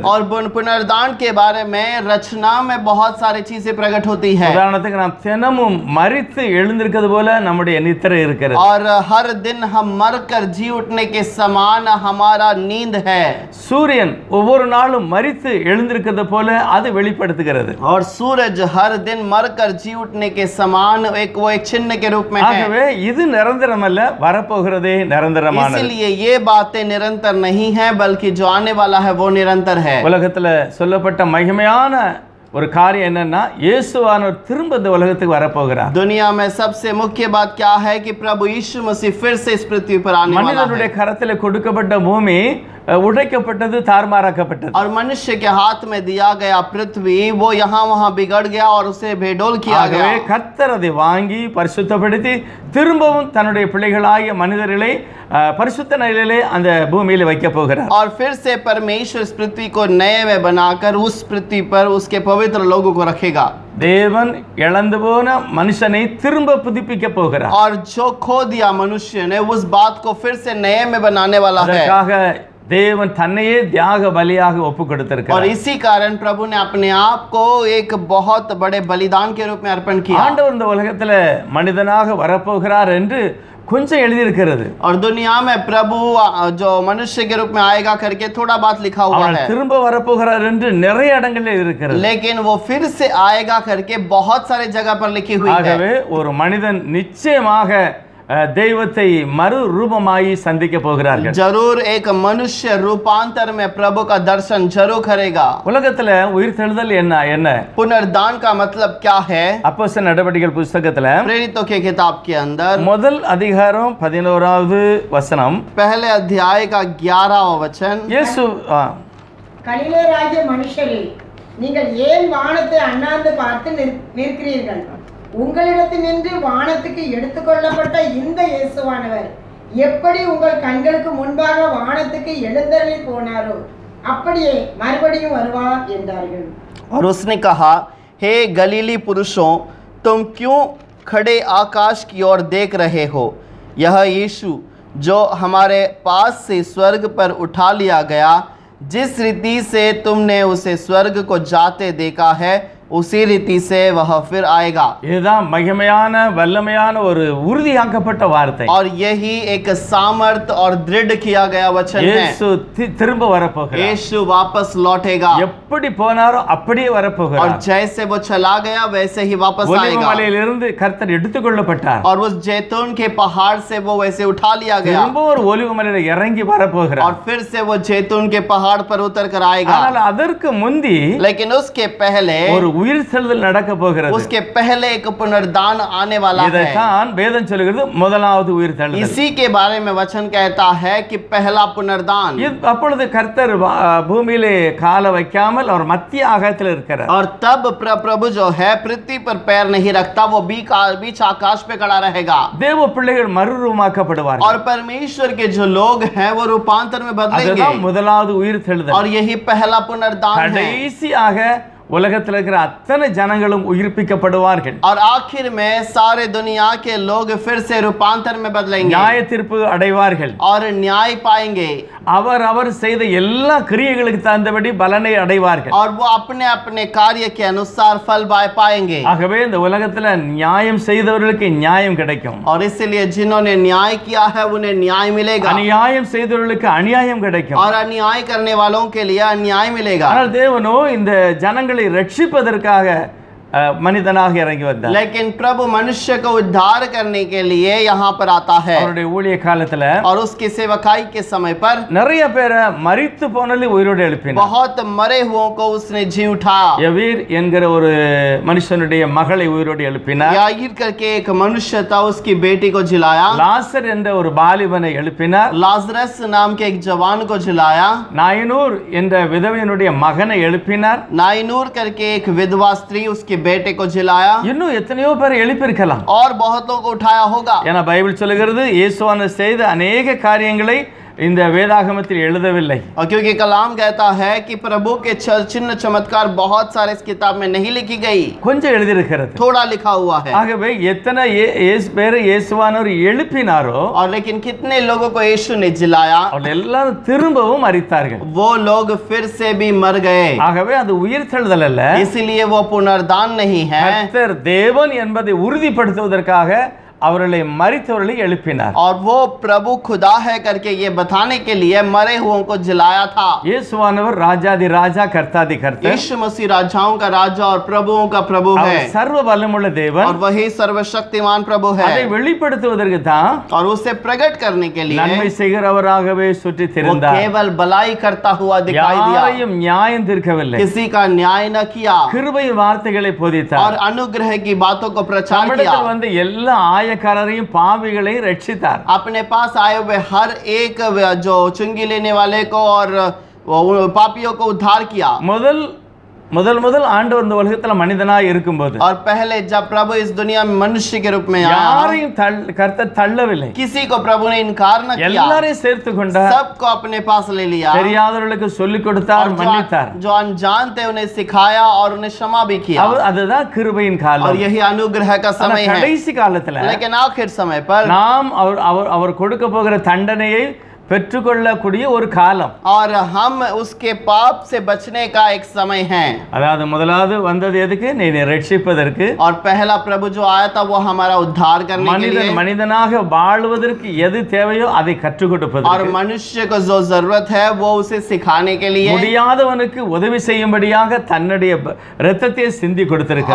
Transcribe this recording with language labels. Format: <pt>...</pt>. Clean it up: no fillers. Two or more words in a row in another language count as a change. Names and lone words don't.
<hi>और पुनरुद्धान के बारे में रचना में बहुत सारी चीजें प्रकट होती है।</hi> <ta>உதாரணத்துக்கு நாம் தினமும் மரித்து எழுந்திருக்கிறது போல நம்முடைய நித்திரை இருக்கிறது.</ta> <hi>और हर दिन हम मरकर जी उठने के समान हमारा नींद है।</hi> <ta>சூரியன் ஒவ்வொரு நாளும் மரித்து எழுந்திருக்கிறது போல அது வெளிப்படுத்துகிறது.</ta> <hi>और सूरज हर दिन मरकर जी उठने के समान वो एक चिन्ह के रूप में है।</hi> <ta>ஆகவே இது நிரந்தரமல்ல, வரப்போகிறதே நிரந்தரமானது.</ta> <hi>इसलिए ये बातें निरंतर नहीं है बल्कि जो आने वाला है वो निरंतर है।</hi> <ta>உலகத்துல சொல்லப்பட்ட மகிமையான ஒரு காரியம் என்னன்னா, இயேசுவானவர் திரும்ப இந்த உலகத்துக்கு வரப்போகிறார்.</ta> <hi>दुनिया में सबसे मुख्य बात क्या है कि प्रभु यीशु मसीह फिर से इस पृथ्वी पर आने वाला</hi> <ta>மனிதனுடைய</ta> <hi>है।</hi> <ta>கரத்தில் கொடுக்கப்பட்ட பூமி உடைக்கப்பட்டது, தாறுமாறாக்கப்பட்டது.</ta> <hi>और मनुष्य के हाथ में दिया गया पृथ्वी वो यहाँ वहाँ बिगड़ गया और उसे बेडोल किया</hi> <ta>ஆகவே</ta> <hi>गया।</hi> <ta>கர்த்தர் அதை வாங்கி பரிசுத்தப்படுத்தி திரும்பவும் தன்னுடைய பிள்ளைகளாகிய மனிதர்களை பரிசுத்த நிலையிலே அந்த பூமியில வைக்க போகிறார்.</ta> <hi>और फिर से परमेश्वर इस पृथ्वी को नए में बनाकर उस पृथ्वी पर उसके पवित्र लोगों को रखेगा।</hi> <ta>தேவன் இழந்து போன மனுஷனை திரும்ப புதுப்பிக்க போகிறார்.</ta> <hi>और जो खो दिया मनुष्य ने उस बात को फिर से नए में बनाने वाला है।</hi> <ta>அதற்காக தேவன் தன்னையே தியாக பலியாக ஒப்பு</ta> <hi>और</hi> <ta>கொடுத்திருக்கிறார்.</ta> <hi>इसी कारण प्रभु ने अपने आप को एक बहुत बड़े बलिदान के रूप में अर्पण किया।</hi> <ta>ஆண்டவர் இந்த உலகத்துல மனிதனாக வரப்போகிறார் என்று கொஞ்சம் எழுதியிருக்கிறது.</ta> <hi>और दुनिया में प्रभु जो मनुष्य के रूप में आएगा करके थोड़ा बात लिखा हुआ</hi> <ta>அவர்</ta> <hi>है।</hi> <ta>திரும்ப வரப்போகிறார் என்று நிறைய இடங்களில் இருக்கிறது.</ta> <hi>लेकिन वो फिर से आएगा करके बहुत सारे जगह पर लिखी हुई है।</hi> <ta>ஆகவே ஒரு மனிதன் நிச்சயமாக தெய்வத்தை மறு ரூபமாய் சந்திக்க போகிறார்கள்.</ta> <hi>जरूर एक मनुष्य रूपांतर में प्रभु का दर्शन जरूर करेगा।</hi> <ta>உலகத்துல உயிர்த்தெழுதல் என்ன</ta> <hi>पुनरुद्धान का मतलब क्या है?</hi> <ta>அப்போஸ்தலர் நடவடிக்கைகள் புத்தகத்துல</ta> <hi>प्रेरितों के किताब के अंदर</hi> <ta>முதல் அதிகாரம் 11வது வசனம்,</ta> <hi>पहले अध्याय का 11वां वचन।</hi> <ta>இயேசு கலிலேயராகிய மனுஷரே, நீங்கள் ஏன் வானத்தை அண்ணாந்து பார்த்து நிற்கிறீர்கள்? உங்களிடத்தினின்று வானத்துக்கு எடுத்துக்கொள்ளப்பட்ட இந்த இயேசுவானவர் எப்படி உங்கள் கண்களுக்கு முன்பாக வானத்துக்கு எழுந்தருளி போனாரோ அப்படியே மறுபடியும் வருவார் என்றார்கள்.</ta> <hi>और उसने कहा, हे गलीली पुरुषों, तुम क्यों खड़े आकाश की ओर देख रहे हो? यह यीशु जो हमारे पास से स्वर्ग पर उठा लिया गया, जिस रीति से तुमने उसे स्वर्ग को जाते देखा है उसी रीति से वह फिर आएगा।</hi> <ta>இதுதான் மகிமையான வல்லமையான ஒரு உறுதியாக்கப்பட்ட வார்த்தை.</ta> <hi>और यही एक सामर्थ और दृढ़ किया गया वचन है।</hi> <ta>இயேசு திரும்ப வரப்போகிறார்.</ta> <hi>यीशु वापस लौटेगा</hi> <ta>எப்படி போனாரோ அப்படியே</ta> <hi>और</hi> <ta>வரப்போகிறார்.</ta> <hi>जैसे वो चला गया वैसे ही वापस</hi> <ta>ஒலிவ</ta> <hi>आएगा।</hi> <ta>மலையிலிருந்து கர்த்தர் எடுத்துக்கொள்ளப்பட்டார்.</ta> <hi>और उस जैतून के पहाड़ से वो वैसे उठा लिया गया</hi> <ta>திரும்ப ஒரு ஒலிவ மலையில இறங்கி வரப்போகிறார்.</ta> <hi>और फिर से वो जैतून के पहाड़ पर उतर कर आएगा।</hi> <ta>ஆனால் அதற்கு முந்தி</ta> <hi>लेकिन उसके पहले</hi> <ta>ஒரு உயிர்த்தெழுதல் நடக்க போகிறது.</ta> <hi>उसके पहले एक पुनरुद्धान आने वाला है।</hi> <ta>இதைத்தான் வேதம் சொல்லுகிறது, முதலாவது உயிர்த்தெழுதல்.</ta> <hi>इसी के बारे में वचन कहता है कि पहला पुनरुद्धान।</hi> <ta>அப்பொழுது கர்த்தர் பூமியிலே கால வைக்காமல் அவர் மத்திய ஆகாயத்தில் இருக்கிறார்.</ta> <hi>और तब प्रभु जो है पृथ्वी पर पैर नहीं रखता, वो बीच आकाश पे खड़ा रहेगा।</hi> <ta>தேவ பிள்ளைகள் மறுரூபமாக்கப்படுவார்கள்.</ta> <hi>और परमेश्वर के जो लोग हैं वो रूपांतर में बदलेंगे।</hi> <ta>அதுதான் முதலாவது உயிர்த்தெழுதல்.</ta> <hi>और यही पहला पुनरुद्धान है।</hi> <ta>கடைசியாக உலகத்தில் இருக்கிற அத்தனை ஜனங்களும் உயிர்ப்பிக்கப்படுவார்கள்.</ta> <hi>और आखिर में सारे दुनिया के लोग फिर से रूपांतर में बदलेंगे</hi> <ta>நியாய தீர்ப்பு அடைவார்கள்.</ta> <hi>और न्याय पाएंगे</hi> <ta>அவர் அவர் செய்த எல்லா கிரியைகளுக்கு தகுந்தபடி பலனை அடைவார்கள்.</ta> <hi>और वो अपने अपने कार्य के अनुसार फल पाएंगे.</hi> <ta>ஆகவே இந்த உலகத்துல நியாயம் செய்தவர்களுக்கு நியாயம் கிடைக்கும்.</ta> <hi>और इसलिए जिन्होंने न्याय किया है उन्हें न्याय मिलेगा</hi> <ta>அநியாயம் செய்தவர்களுக்கு அநியாயம் கிடைக்கும்.</ta> <hi>और अन्याय करने वालों के लिए अन्याय मिलेगा.</hi> <ta>ஆனால் தேவனோ இந்த ஜனங்களை ரட்சிப்பதற்காக மனிதனாக இறங்கி வந்தார்.</ta> <hi>लेकिन प्रभु मनुष्य को उद्धार करने के लिए यहाँ पर आता है.</hi> <ta>அவருடைய ஊழிய காலத்துல</ta> <hi>और उसकी सेवकाई के समय पर</hi> <ta>நிறைய பேரை மரித்து போனதை உயிரோடு எழுப்பினார்.</ta> <hi>बहुत मरे हुओं को उसने जी उठा.</hi> <ta>யவீர் என்கிற ஒரு மனுஷனுடைய மகளை உயிரோடு எழுப்பினார்.</ta> <hi>याईर करके एक मनुष्य था, उसकी बेटी को जिलाया.</hi> <ta>லாசர் என்ற ஒரு பாலிபனை எழுப்பினார்.</ta> <hi>लाजरस नाम के एक जवान को जिलाया.</hi> <ta>நாயனூர் என்ற விதவையினுடைய மகனை எழுப்பினார்.</ta> <hi>नाइनूर करके एक विधवा स्त्री उसके बेटे को जिलाया.</hi> <ta>இன்னும் எத்தனையோ பேர் எழுப்பியிருக்கலாம்.</ta> <hi>और बहुतों को उठाया होगा.</hi> <ta>ஏன்னா பைபிள் சொல்லுகிறது இயேசுவானவர் செய்த अनेक காரியங்களை இந்த வேதாகமத்தில் எழுதவில்லை.</ta> <hi>और क्योंकि कलाम कहता है कि प्रभु के चिन्ह चमत्कार बहुत सारे इस किताब में नहीं लिखी गई,</hi> <ta>கொஞ்சம் எழுதியிருக்கிறது.</ta> <hi>थोड़ा लिखा हुआ है.</hi> <ta>ஆகவே எத்தனை பேரை இயேசுவானவர் எழுப்பினாரோ</ta> <hi>और लेकिन कितने लोगों को यीशु ने जिलाया,</hi> <ta>அவர்கள் எல்லாரும் திரும்பவும் மரித்தார்கள்.</ta> <hi>वो लोग फिर से भी मर गए.</hi> <ta>ஆகவே அது உயிர்த்தெழுதல் அல்ல,</ta> <hi>इसलिए वो पुनरुद्धान नहीं है.</hi> <ta>கர்த்தர் தேவன் என்பதை உறுதிப்படுத்துவதற்காக அவர்களை மரித்தவர்களை எழுப்பினார்.</ta> <hi>और वो प्रभु खुदा है करके ये बताने के लिए मरे हुओं को जिलाया था.</hi> <ta>இயேசுவானவர் ராஜாதி ராஜா கர்த்தாதி கர்த்தர்.</ta> <hi>यीशु मसीह राजाओं का राजा और प्रभुओं का प्रभु है.</hi> <ta>அவர் சர்வ வல்லமுள்ள</ta> <hi>और</hi> <ta>தேவன்.</ta> <hi>वही सर्वशक्तिमान प्रभु है.</hi> <ta>அதை வெளிப்படுத்துவதற்கு தான்</ta> <hi>और उसे प्रकट करने के लिए</hi> <ta>நன்மை செய்கிறவராகவே சுற்றி</ta> <hi>वो</hi> <ta>திரிந்தார்.</ta> <hi>केवल भलाई करता हुआ दिखाई दिया,</hi> <ta>யாரையும் நியாயம் தீர்க்கவில்லை.</ta> <hi>किसी का न्याय न किया</hi> <ta>கிருபையின் வார்த்தைகளை</ta> <hi>और</hi> <ta>போதித்தார்.</ta> <hi>अनुग्रह की बातों को प्रचार किया.</hi> <ta>நம்மிடத்தில் வந்து எல்லா ஆயக்காரரையும் பாவிகளையும் ரட்சித்தார்.</ta> <hi>अपने पास आए हुए हर एक जो चुंगी लेने वाले को और पापियों को उद्धार किया.</hi> <ta>முதல் ஆண்டவர் இந்த உலகத்துல மனிதனாய் இருக்கும்போது</ta> <hi>और पहले जब प्रभु इस दुनिया में मनुष्य के रूप में आया,</hi> <ta>யாரையும் கர்த்தர் தள்ளவில்லை.</ta> <hi>किसी को प्रभु ने इनकार न किया,</hi> <ta>எல்லாரையும் சேர்த்து கொண்டார்.</ta> <hi>सबको अपने पास ले लिया.</hi> <ta>தெரியாதவர்களுக்கு சொல்லிக் கொடுத்தார், மன்னித்தார்.</ta> <hi>जो अनजान थे उन्हें सिखाया और उन्हें क्षमा भी किया.</hi> <ta>அதுதான் கிருபையின்</ta> <hi>और</hi> <ta>காலம்.</ta> <hi>यही अनुग्रह का समय है.</hi> <ta>கடைசி காலத்துல</ta> <hi>लेकिन आखिर समय पर</hi> <ta>நாம் அவர் கொடுக்க போகிற தண்டனையை பெற்றுக்கொள்ளக்கூடிய ஒரு காலம்.</ta> <hi>और हम उसके पाप से बचने का एक समय है.</hi> <ta>அதாவது முதலாவது வந்தது எதுக்கு? நீ ரட்சிப்பதற்கு.</ta> <hi>और पहला प्रभु जो आया था वो हमारा उद्धार करने के लिए.</hi> <ta>மனிதனாக வாழ்வதற்கு எது தேவையோ அதை கற்றுக் கொடுப்பதற்கு.</ta> <hi>और मनुष्य को जो जरूरत है वो उसे सिखाने के लिए.</hi> <ta>முடியாதவனுக்கு உதவி செய்யும்படியாக தன்னுடைய இரத்தத்தை சிந்தி கொடுத்திருக்கிறார்.</ta>